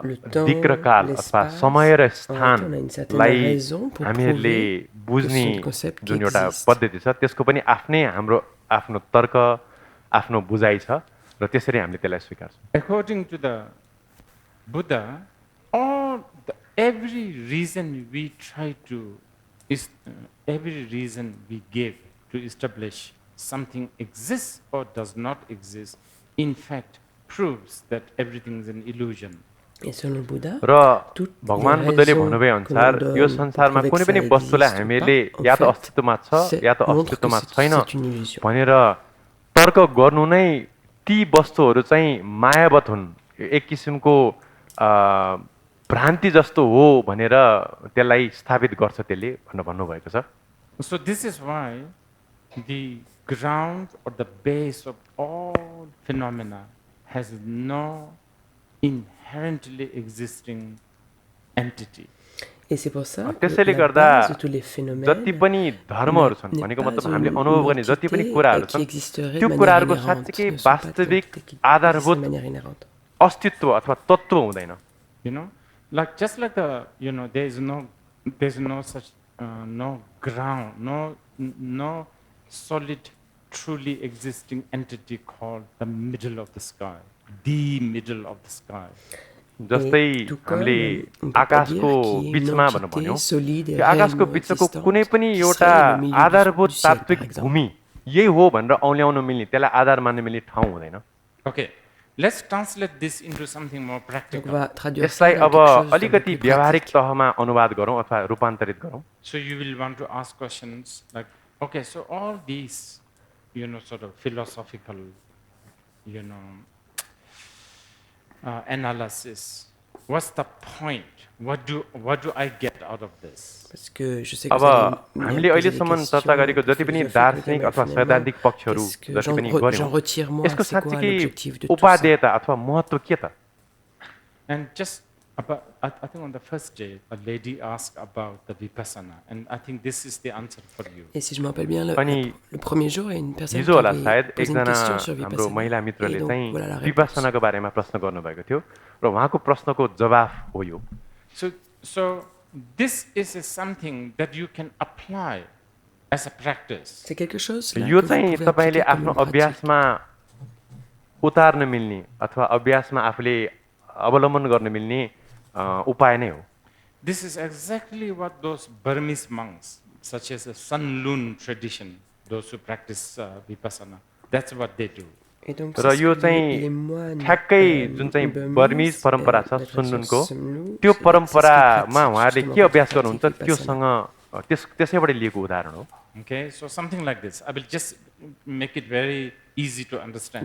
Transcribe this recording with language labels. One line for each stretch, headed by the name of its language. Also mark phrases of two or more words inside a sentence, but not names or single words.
French: le temps,
Nepali: दिक् र काल अथवा
French: l'espace,
Nepali: समय र
French: en fait, on a une certaine
Nepali: स्थानलाई
French: raison pour
Nepali: हामीहरूले
French: prouver
Nepali: बुझ्ने
French: que ce sont des concepts qui
Nepali: जुन एउटा
French: existent.
Nepali: पद्धति छ त्यसको पनि आफ्नै आफ्नो तर्क आफ्नो बुझाइ छ र त्यसरी हामीले त्यसलाई स्वीकार्छौँ
English: According to the Buddha, every reason we give to establish something exists or does not exist, in fact, proves that everything is an illusion.
French: Et selon le Bouddha,
Nepali: र
French: toutes
Nepali: भगवान
French: les
Nepali: बुद्धले
French: raisons
Nepali: भन्नुभए
French: que
Nepali: अनुसार
French: l'on
Nepali: यो
French: donne
Nepali: संसारमा
French: pour
Nepali: कुनै
French: prouver
Nepali: पनि
French: que ça
Nepali: वस्तुलाई
French: existe
Nepali: हामीले
French: ou pas,
Nepali: या त
French: en fait,
Nepali: अस्तित्वमा छ या त
French: montre que
Nepali: अस्तित्वमा छैन
French: c'est une illusion.
Nepali: भनेर तर्क गर्नु नै ती वस्तुहरू चाहिँ मायावत हुन् एक किसिमको भ्रान्ति जस्तो हो भनेर त्यसलाई स्थापित गर्छ त्यसले भनेर भन्नुभएको छ
English: So this is why the ground or the base of all phenomena has no inherently existing entity.
French: Et c'est pour ça que
Nepali: त्यसैले
French: la
Nepali: गर्दा
French: base de tous les phénomènes
Nepali: जति पनि धर्महरू छन्
French: n'est
Nepali: भनेको
French: pas
Nepali: मतलब
French: une
Nepali: हामीले अनुभव गर्ने जति पनि
French: entité
Nepali: कुराहरू
French: qui
Nepali: छन्
French: existerait
Nepali: त्यो
French: de manière
Nepali: कुराहरूको
French: inhérente,
Nepali: साँच्चीकै
French: ne sont pas des
Nepali: वास्तविक
French: entités qui existent
Nepali: आधारभूत
French: de manière inhérente.
Nepali: अस्तित्व अथवा तत्त्व हुँदैन
English: You know, like just like there's no such no ground, no solid, truly existing entity called the middle of the sky, the middle of the sky.
Nepali: जस्तै हामीले आकाशको बीचमा भन्नु भन्यो त्यो आकाशको बीचको कुनै पनि एउटा आधारभूत तात्विक भूमि यही हो भनेर औल्याउन मिल्ने त्यसलाई आधार मान्न मिल्ने ठाउँ हुँदैन
English: Okay, let's translate this into something more practical.
Nepali: यसलाई अब अलिकति व्यावहारिक तहमा अनुवाद गरौँ अथवा रूपान्तरित गरौँ.
English: So you will want to ask questions like, okay, so all these, sort of philosophical, analysis. What's the point? What do I get out of this?
Nepali: अब हामीले अहिलेसम्म चर्चा गरेको जति पनि दार्शनिक अथवा सैद्धान्तिक पक्षहरू जति पनि गर्यौं यसको साँच्चै उपादेयता अथवा महत्त्व के त?
English: And just about, I think on the first day, a lady asked about the vipassana, and I think this is the answer for you.
French: Et si je me rappelle bien, le premier jour, il y a une personne qui avait posé une question sur vipassana.
Nepali: हाम्रो महिला मित्रले चाहिँ विपस्सनाको बारेमा प्रश्न गर्नुभएको थियो र उहाँको प्रश्नको जवाफ हो यो.
English: So this is something that you can apply as a practice.
French: C'est quelque chose là
Nepali: यो चाहिँ तपाईले आफ्नो अभ्यासमा उतार्न मिल्ने अथवा अभ्यासमा आफूले अवलम्बन गर्न मिल्ने उपाय नै हो.
English: This is exactly what those Burmese monks, such as the Sun Lun tradition, those who practice vipassana, that's what they do.
Nepali: र यो चाहिँ ठ्याक्कै जुन चाहिँ बर्मिज परम्परा छ सुनलुनको त्यो परम्परामा उहाँहरूले के अभ्यास गर्नुहुन्छ त्योसँग त्यसैबाट लिएको उदाहरण हो.
English: Okay, so something like this. I will just make it very easy to understand.